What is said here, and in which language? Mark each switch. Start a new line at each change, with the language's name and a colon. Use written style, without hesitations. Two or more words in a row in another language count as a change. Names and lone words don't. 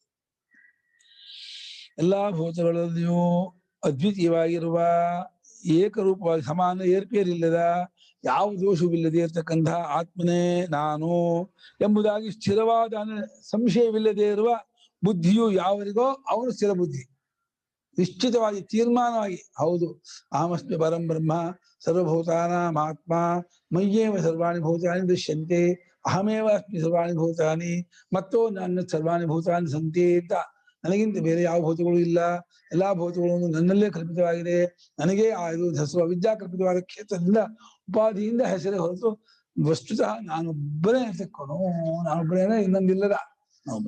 Kannada: ಎಲ್ಲಾ ಭೂತಗಳಲ್ಲಿಯೂ ಅದ್ವಿತೀಯವಾಗಿರುವ ಏಕರೂಪವಾಗಿ ಸಮಾನ ಏರ್ಪೇರಿಲ್ಲದ ಯಾವ ದೋಷವಿಲ್ಲದೆ ಇರತಕ್ಕಂಥ ಆತ್ಮನೇ ನಾನು ಎಂಬುದಾಗಿ ಸ್ಥಿರವಾದ ಸಂಶಯವಿಲ್ಲದೆ ಇರುವ ಬುದ್ಧಿಯು ಯಾವರಿಗೋ ಅವನು ಸ್ಥಿರ ಬುದ್ಧಿ. ನಿಶ್ಚಿತವಾಗಿ ತೀರ್ಮಾನವಾಗಿ ಹೌದು
Sanskrit: ಅಹಮಸ್ಮಿ ಪರಂ ಬ್ರಹ್ಮ ಸರ್ವಭೂತಾನಾಂ ಆತ್ಮ ಮಯ್ಯೇವ ಸರ್ವಾಣಿ ಭೂತಾನಿ ದೃಶ್ಯಂತೆ ಅಹಮೇವ ಅಸ್ಮಿ ಸರ್ವಾಣಿ ಭೂತಾನಿ
Kannada: ಮತ್ತು ನನ್ನ
Sanskrit: ಸರ್ವಾಣಿ ಭೂತಾನಿ ಸಂತೆ
Kannada: ಅಂತ ನನಗಿಂತ ಬೇರೆ ಯಾವ ಭೂತಗಳು ಇಲ್ಲ, ಎಲ್ಲಾ ಭೂತಗಳು ನನ್ನಲ್ಲೇ ಕಲ್ಪಿತವಾಗಿದೆ, ನನಗೆ ಆ ಇದು ಹೆಸರು ಅವಿದ್ಯಾ ಕಲ್ಪಿತವಾದ ಕ್ಷೇತ್ರದಿಂದ ಉಪಾಧಿಯಿಂದ ಹೆಸರೇ ಹೊರತು ವಸ್ತುತಃ ನಾನೊಬ್ಬನೇ ಇರ್ತಕ್ಕನು, ನಾನೊಬ್ಬನೇ ಇನ್ನೊಂದಿಲ್ಲದ ನಾವು.